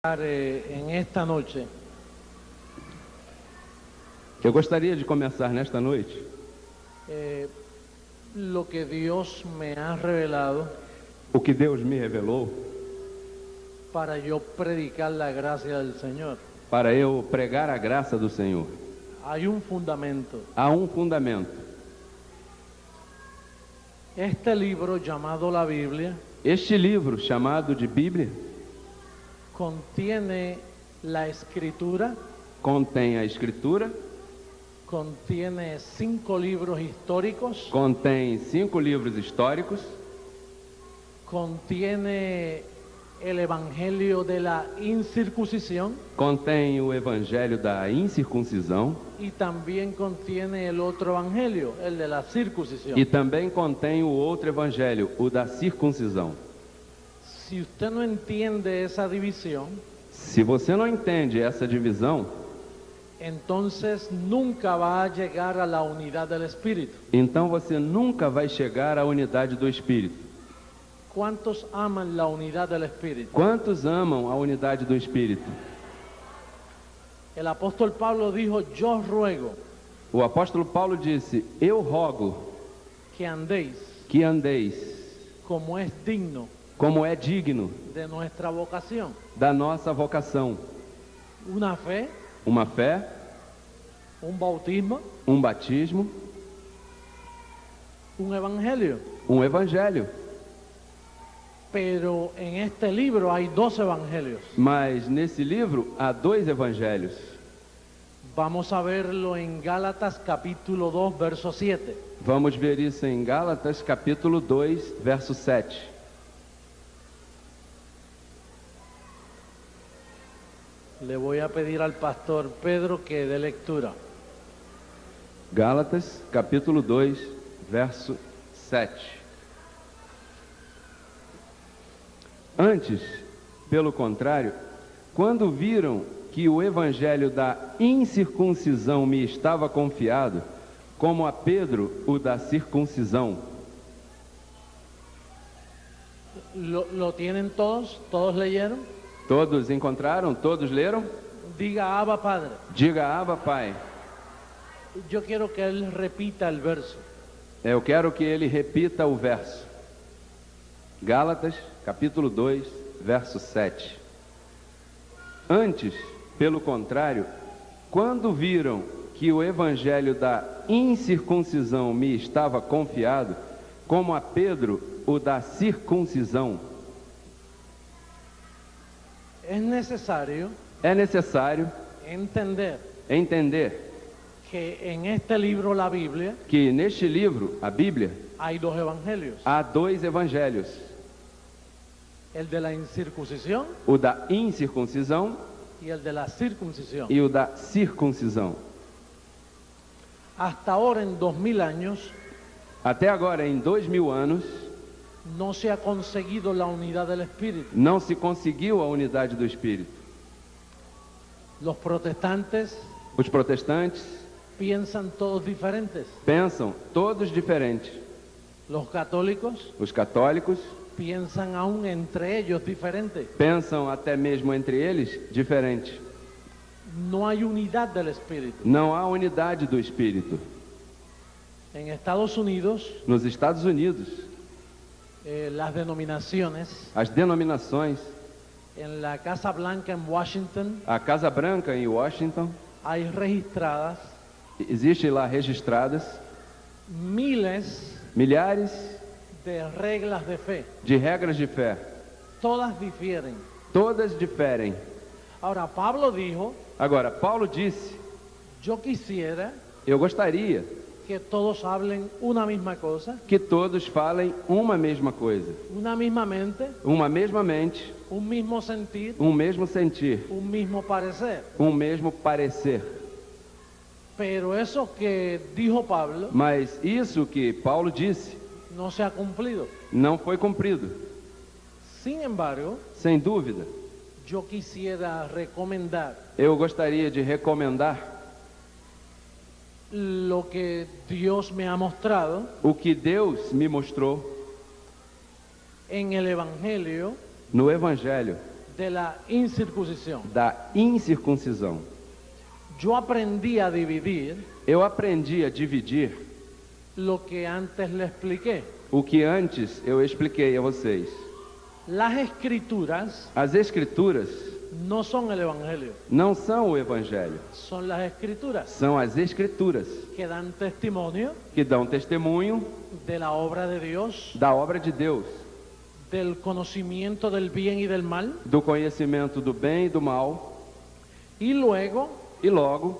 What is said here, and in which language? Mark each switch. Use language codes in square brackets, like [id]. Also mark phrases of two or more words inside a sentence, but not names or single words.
[es] En esta noche [pt] Eu gostaria de começar nesta noite [es] lo que Dios me ha revelado [pt] o que Deus me revelou [es] para yo predicar la gracia del Señor. [pt] para eu pregar a graça do Senhor. [es] Hay un fundamento. [pt] Há um fundamento. [es] Este libro llamado la Biblia [pt] Este livro, chamado de Bíblia, [es] contiene la escritura, [pt] contém a Escritura, [es] contiene 5 libros históricos, [pt] contém 5 livros históricos, [es] contiene el evangelio de la incircuncisión [pt] contém o Evangelho da incircuncisão [es] y también contiene el otro evangelio, el de la circuncisión. [pt] e também contém o outro Evangelho, o da circuncisão. [es] Si usted no entiende esa división, [pt] Se você não entende essa divisão, [es] entonces nunca va a llegar a la unidad del Espíritu. [pt] então você nunca vai chegar à unidade do Espírito. [es] ¿Cuántos aman la unidad del Espíritu? [pt] Quantos amam a unidade do Espírito? [es] El apóstol Pablo dijo, yo ruego [pt] O apóstolo Paulo disse: eu rogo [es] que andéis [pt] que andeis [es] como es digno [pt] como é digno [es] de nuestra vocación. [pt] da nossa vocação. [es] Una fe, [pt] Uma fé, [es] un bautismo, [pt] um batismo, [es] un evangelio. [pt] um evangelho. [es] Pero en este libro hay 2 evangelios. [pt] Mas nesse livro há 2 evangelhos. [es] Vamos a verlo en Gálatas capítulo 2, verso 7. [pt] Vamos ver isso em Gálatas capítulo 2, verso 7. [es] Le voy a pedir al pastor Pedro que dé lectura. [pt] Gálatas capítulo 2, verso 7. Antes, pelo contrário, quando viram que o evangelho da incircuncisão me estava confiado, como a Pedro o da circuncisão. [es] ¿Lo tienen todos? ¿Todos leyeron? [pt] Todos encontraram? Todos leram? [es] Diga Abba Padre. [pt] Diga Abba, Pai. [es] Yo quiero que él repita el verso. [pt] Eu quero que ele repita o verso. Gálatas, capítulo 2, verso 7. Antes, pelo contrário, quando viram que o evangelho da incircuncisão me estava confiado, como a Pedro o da circuncisão. [es] Es necesario [pt] É necessário [es] entender que en este libro, la Biblia, [pt] que neste livro, a Bíblia, [es] hay 2 evangelios. [pt] há 2 evangelhos. [es] El de la incircuncisión [pt] O da incircuncisão [es] y el de la circuncisión. [pt] e o da circuncisão. [es] Hasta ahora, en 2000 años, [pt] Até agora, em 2000 anos, [es] no se ha conseguido la unidad del Espíritu. [pt] não se conseguiu a unidade do Espírito. [es] Los protestantes [pt] Os protestantes [es] piensan todos diferentes. [pt] pensam todos diferentes. [es] Los católicos [pt] Os católicos [es] piensan aún entre ellos diferentes. [pt] pensam até mesmo entre eles diferente. [es] No hay unidad del Espíritu. [pt] Não há unidade do Espírito. [es] En Estados Unidos, [pt] Nos Estados Unidos, [es] las denominaciones, [pt] as denominações, [es] en la Casa Blanca en Washington, [pt] a Casa Branca em Washington, [es] hay registradas [pt] existe lá registradas [es] miles [pt] milhares [es] de reglas de fe. [pt] de regras de fé. [es] Todas difieren. [pt] Todas diferem. [es] Ahora, Pablo dijo, [pt] Agora, Paulo disse: [es] yo quisiera [pt] eu gostaria [es] que todos hablen una misma cosa, [pt] que todos falem uma mesma coisa, [es] una misma mente, [pt] uma mesma mente, [es] un mismo sentir, [pt] um mesmo sentir, [es] un mismo parecer. [pt] um mesmo parecer. [es] Pero eso que dijo Pablo [pt] Mas isso que Paulo disse [es] no se ha cumplido. [pt] não foi cumprido. [es] Sin embargo, [pt] Sem dúvida, [es] yo quisiera recomendar [pt] eu gostaria de recomendar [es] lo que Dios me ha mostrado [pt] o que Deus me mostrou [es] en el Evangelio [pt] no Evangelho [es] de la incircuncisión. [pt] da incircuncisão. [es] Yo aprendí a dividir [pt] Eu aprendi a dividir [es] lo que antes le expliqué. [pt] o que antes eu expliquei a vocês. [es] Las escrituras [pt] As Escrituras [es] no son el Evangelio, [pt] não são o Evangelho, [es] son las escrituras [pt] são as Escrituras [es] que dan testimonio [pt] que dão testemunho [es] de la obra de Dios, [pt] da obra de Deus, [es] del conocimiento del bien y del mal, [pt] do conhecimento do bem e do mal, [es] y luego [pt] e logo